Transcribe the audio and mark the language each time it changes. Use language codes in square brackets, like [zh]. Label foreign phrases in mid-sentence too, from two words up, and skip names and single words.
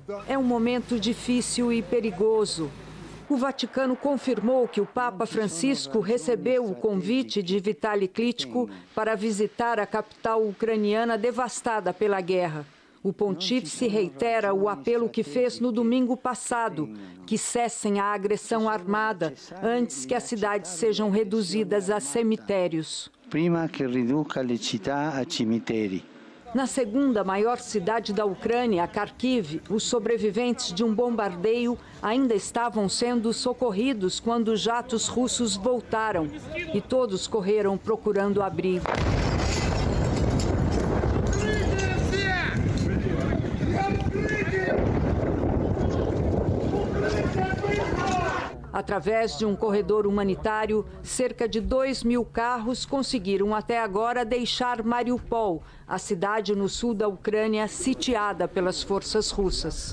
[pt] É um momento difícil e perigoso. O Vaticano confirmou que o Papa Francisco recebeu o convite de Vitaly Klitschko para visitar a capital ucraniana devastada pela guerra. O pontífice reitera o apelo que fez no domingo passado, que cessem a agressão armada antes que as cidades sejam reduzidas a cemitérios. [it] Prima che riduca le città a cimiteri. [pt] Na segunda maior cidade da Ucrânia, Kharkiv, os sobreviventes de um bombardeio ainda estavam sendo socorridos quando os jatos russos voltaram e todos correram procurando abrigo. Através de um corredor humanitário, cerca de 2.000 carros conseguiram até agora deixar Mariupol, a cidade no sul da Ucrânia sitiada pelas forças russas.